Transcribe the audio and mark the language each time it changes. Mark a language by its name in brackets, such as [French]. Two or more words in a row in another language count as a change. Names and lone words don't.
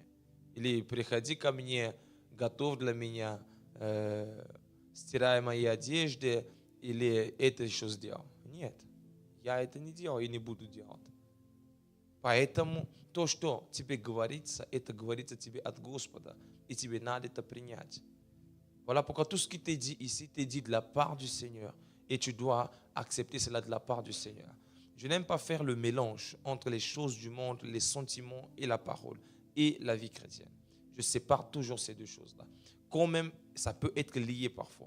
[Russian] Или приходи ко мне, готов для меня, стирай мои одежды, или это еще сделал. Нет, я это не делал и не буду делать. Поэтому то, что тебе говорится, это говорится тебе от Господа, и тебе надо это принять. [French] Voilà pourquoi tout ce qui t'est dit ici, t'est dit de la part du Seigneur. Et tu dois accepter cela de la part du Seigneur. Je n'aime pas faire le mélange entre les choses du monde, les sentiments et la parole, et la vie chrétienne. Je sépare toujours ces deux choses-là. Quand même, ça peut être lié parfois.